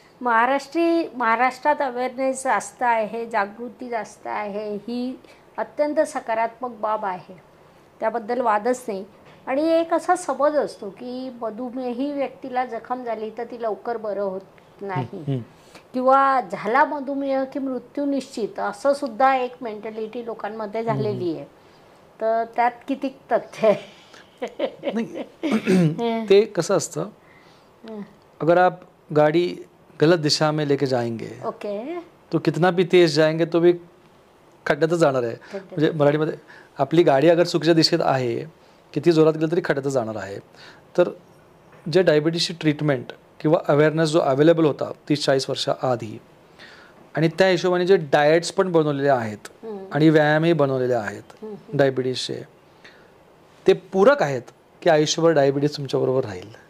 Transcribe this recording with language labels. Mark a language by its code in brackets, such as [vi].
[mr] महाराष्ट्रात अवेअरनेस जास्त आहे, जागृती जास्त आहे, ही अत्यंत सकारात्मक बाब आहे, त्याबद्दल वादच नाही. आणि एक असा समज असतो की मधुमेही व्यक्तीला जखम झाली तर ती लवकर बरं होत नाही, किंवा झाला मधुमेह की मृत्यू निश्चित, असं सुद्धा एक मेंटॅलिटी लोकांमध्ये झालेली आहे. तर त्यात किती तथ्य आहे? [hi] ते कसं असतं, अगर आप गाड़ी गलत दिशा में लेके जाएंगे [en] okay, [hi] तो कितना भी तेज जाएंगे तो भी [mr] खड्ड्यातच जाणार आहे. म्हणजे मराठीमध्ये आपली गाडी अगर चुकीच्या दिशेत आहे, किती जोरात गेलं तरी खड्ड्यातच जाणार आहे. तर जे डायबिटीसची ट्रीटमेंट किंवा अवेअरनेस जो अवेलेबल होता 30-40 वर्षाआधी, आणि त्या हिशोबाने जे डाएट्स पण बनवलेले आहेत आणि व्यायामही बनवलेले आहेत डायबिटीसचे, ते पूरक आहेत की आयुष्यभर डायबिटीस तुमच्याबरोबर राहील.